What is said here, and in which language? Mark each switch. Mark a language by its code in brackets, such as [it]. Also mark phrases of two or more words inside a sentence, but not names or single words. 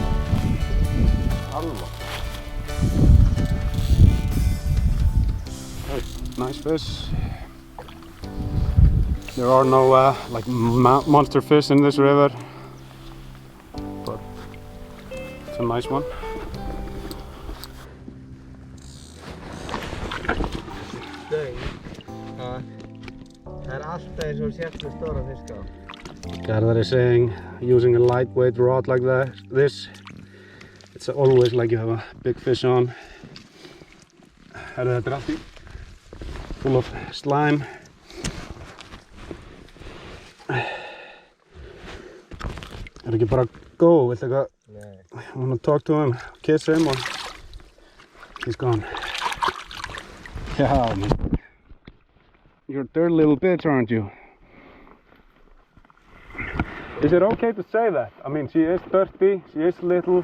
[en] Alva. Nice fish. There are no like monster fish in this river, but it's a nice one. [is] Stöng. Það alltaf eins og sért með stóra fiska á. [en] Garðar is saying, using a lightweight rod like this, it's always like you have a big fish on. [is] Þetta allt í [en] full of slime. [is] Er ekki bara go? Viltu eitthvað? Nei. [en] I want to talk to him, kiss him, or he's gone. Yeah, man. You're a dirty little bitch, aren't you? Is it okay to say that? I mean, she is dirty, she is little,